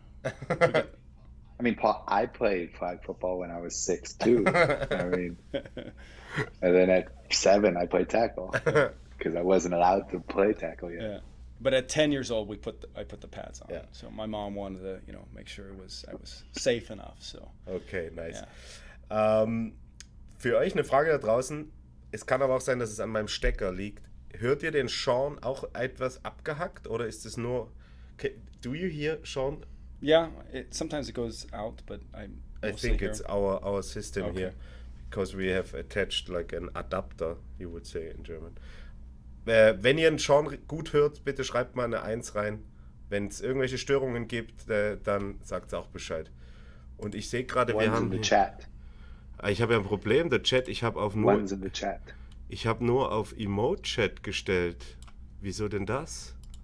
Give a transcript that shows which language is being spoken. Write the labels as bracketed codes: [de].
[en] I mean, Paul, I played flag football when I was 6 too. I mean, and then at 7 I played tackle because I wasn't allowed to play tackle yet. Yeah, but at 10 years old I put the pads on. Yeah. So my mom wanted to make sure I was safe enough. So. Okay, nice. Yeah. [de] Für euch eine Frage da draußen. Es kann aber auch sein, dass es an meinem Stecker liegt. Hört ihr den Sean auch etwas abgehackt oder ist es nur? [en] Do you hear Sean? Yeah, sometimes it goes out, but I think it's our system Okay. here, because we have attached like an adapter, you would say in German. [de] Wenn ihr einen Sean gut hört, bitte schreibt mal eine 1 rein. Wenn es irgendwelche Störungen gibt, dann sagt auch Bescheid. Und ich sehe gerade, wir haben. Chat. Ich habe ja ein Problem, der Chat, ich habe [en] One's in the chat. [de] Ich habe nur auf Emote-Chat gestellt. Wieso denn das?